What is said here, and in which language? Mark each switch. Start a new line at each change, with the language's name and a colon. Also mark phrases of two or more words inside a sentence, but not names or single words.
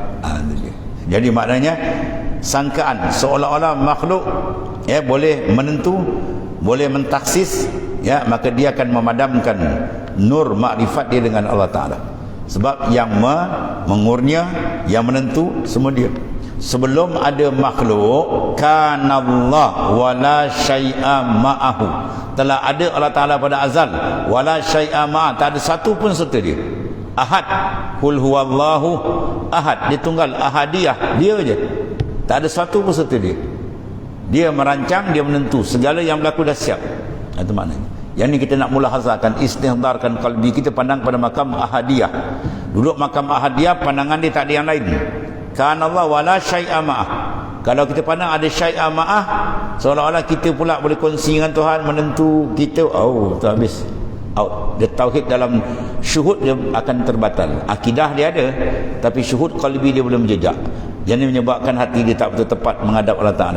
Malay: Jadi maknanya sangkaan seolah-olah makhluk, ya, boleh menentu, boleh mentaksis, ya, maka dia akan memadamkan nur makrifat dia dengan Allah Ta'ala. Sebab yang mengurnia, yang menentu semua dia. Sebelum ada makhluk,
Arabic: kanallah wala syai'a ma'ahu.
Malay: Telah ada Allah Ta'ala pada azal,
Arabic: wala syai'a ma'ah,
Malay: tak ada satu pun serta dia. Ahad,
Arabic: qul huwallahu ahad,
Malay: dia tunggal, ahadiyah, dia je. Tak ada satu pun serta dia. Dia merancang, dia menentu, segala yang berlaku dah siap. Itu maknanya. Yang ni kita nak mulahazahkan, istihdarkan qalbi kita pandang pada makam ahadiyah. Duduk makam ahadiyah, pandangan dia tak ada yang lain.
Arabic: Kana Allah wala syai'a ma'ah.
Malay: Kalau kita pandang ada
Arabic: syai'a ma'ah,
Malay: seolah-olah kita pula boleh kongsi dengan Tuhan, menentu kita, tu habis. Dia tauhid dalam syuhud dia akan terbatal. Akidah dia ada, tapi
Arabic: syuhud qalbi
Malay: dia belum jejak. Jadi menyebabkan hati dia tak betul tepat menghadap Allah Ta'ala.